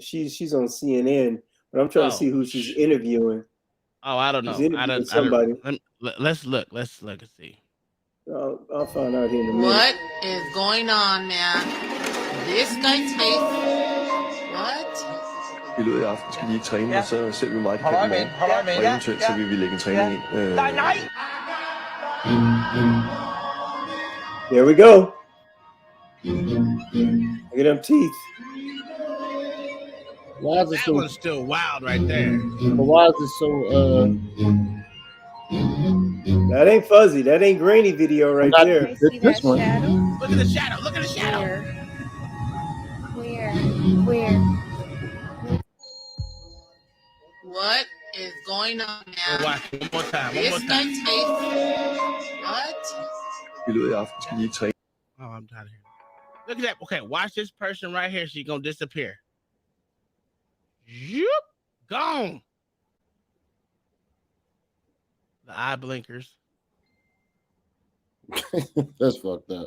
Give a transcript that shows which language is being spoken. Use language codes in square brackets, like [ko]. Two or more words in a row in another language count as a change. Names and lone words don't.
[en] She's on CNN, but I'm trying to see who she's interviewing. Oh, I don't know. Somebody. Let's look and see. I'll find out here in a minute. What is going on, man? This guy's face. What? [da] I løbet af aften skal vi træne, og så ser vi meget kamp i morgen. Og eventuelt så vil vi lægge en træning ind. [en] There we go. Look at them teeth. Why is it That so? one's still wild right there. But why is it so? That ain't fuzzy. That ain't grainy video right Not there. this one. Look at the shadow. Look at the shadow. Where? What is going on We'll now? watch it one more time. One This more guy time. takes what? [da] I løbet af aften skal vi træne. [en] Oh, I'm tired of hearing. Look at that. Okay, watch this person right here. She's gonna disappear. Yep, gone. The eye blinkers. That's fucked up.